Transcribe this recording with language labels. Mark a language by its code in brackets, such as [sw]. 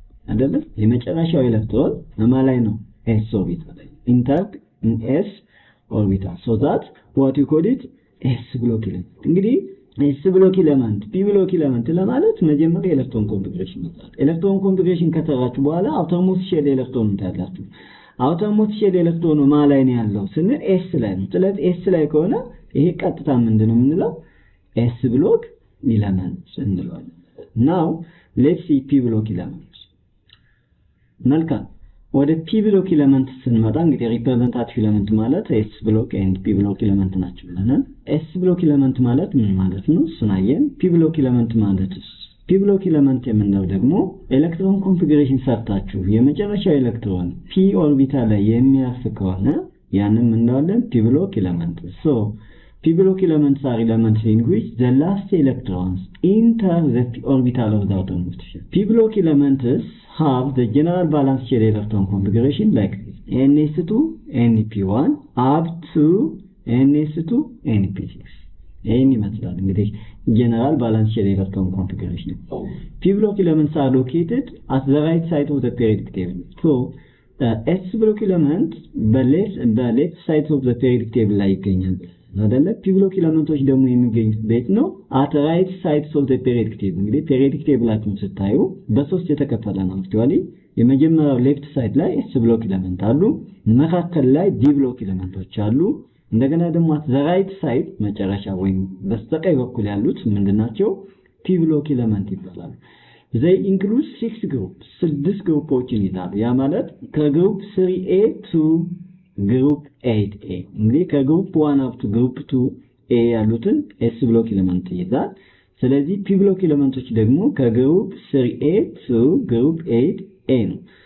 [am] አይደለም የመጨረሻው ኤሌክትሮን በማላይ ነው [en] S orbital enter in S orbital. So that what you call it? S block element. [am] እንግዲህ S block element P block element ለማለት መጀመሪያ ኤሌክትሮን ኮንፊግሬሽን ይባላል። ኤሌክትሮን ኮንፊግሬሽን ከተራችሁ በኋላ አውተርሞስት ሼል ኤሌክትሮን ታያላችሁ። አውተርሞስት ሼል ኤሌክትሮን ማላይ ነው ያለው ስንል S ላይ ነው። ስለዚህ S ላይ ከሆነ ይሄ ቀጥታ ምንድነው የምንለው? S block element እንለዋለን። [en] Now let's see P block element. [am] መልካም ወደ P block element ስንመጣ እንግዲህ ሪፕሬዘንታቲቭ ኤሌመንት ማለት S block and P block element ናቸው ብለናል። S block element ማለት ምን ማለት ነው? ስናየን P block element ማለትስ P block element የምንለው ደግሞ ኤሌክትሮን ኮንፊግሬሽን ሰርታችሁ የመጨረሻው ኤሌክትሮን P ኦርቢታል ላይ የሚያርፍ ከሆነ ያንን እንለዋለን P block element. [en] So P block elements are elements in which the last electrons enter the orbital of the outermost shell. P block elements have the general valence shell electron configuration like this: NS2 NP1 up to NS2 NP6. Any [am] ይመስላል እንግዲህ [en] general valence shell electron configuration. P block elements are located at the right side of the periodic table. So S block element the left side of the periodic table [am] ላይ ይገኛል አይደለ? [en] P block [am] ኤሌመንቶች ደግሞ የሚገኙት ቤት ነው [en] at right sides of the periodic table. [am] እንግዲህ periodic tableአችሁን ስታዩ በሶስት የተከፈለ ነው። አክቹአሊ የመጀመሪያው ሌፍት ሳይድ ላይ S block ኤሌመንት አሉ፣ መካከል ላይ D block ኤሌመንቶች አሉ። እንደገና ደግሞ [en] at the right side [am] መጨረሻ ወይም በስተቀኝ በኩል ያሉት ምንድናቸው? P block ኤሌመንት ይባላሉ። [en] they include 6 groups [am] 6 ግሩፖችን ይዛሉ። ያ ማለት ከግሩፕ 3A to group 8A እንግዲህ ከግሩፕ 1 up to group 2A ያሉትን S block ኤሌመንት ይዛል። ስለዚህ P block ኤሌመንቶች ደግሞ ከግሩፕ 3A to group 8A ነው።